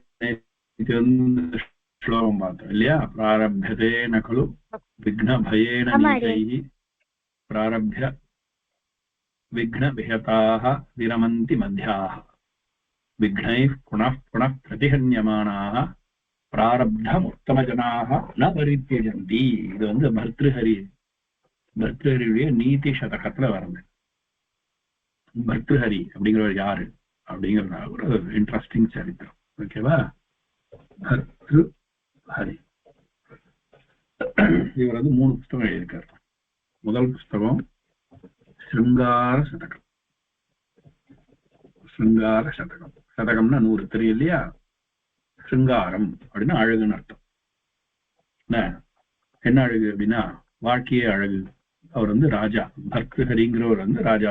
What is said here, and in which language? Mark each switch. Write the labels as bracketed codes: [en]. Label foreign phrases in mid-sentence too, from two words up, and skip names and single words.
[sa] श्लोकं पात्रम् इल्लया प्रारभ्यते न खलु विघ्नभयेन नीचैः प्रारभ्य विघ्नविहताः विरमन्ति मध्याः विघ्नैः पुनः पुनः प्रतिहन्यमानाः प्रारब्धमुत्तमजनाः न परित्यजन्ति [ta] இது வந்து பர்த்ருஹரியுடைய நீதி சதகத்துல வருது பர்த்ருஹரி அப்படிங்கிறவர் யாரு அப்படிங்கிறது ஒரு இன்ட்ரெஸ்டிங் சரித்திரம் ஓகேவா பர்த்ருஹரி இவர் வந்து 3 புத்தகம் எழுதியிருக்காரு முதல் புத்தகம் சிருங்கார சதகம் சிருங்கார சதகம் சதகம்னா 100 தெரியும் இல்லையா சிருங்காரம் அப்படின்னா அழகுன்னு அர்த்தம் என்ன அழகு அப்படின்னா வாழ்க்கையே அழகு அவர் வந்து ராஜா பர்த்ருஹரிங்கிறவர் வந்து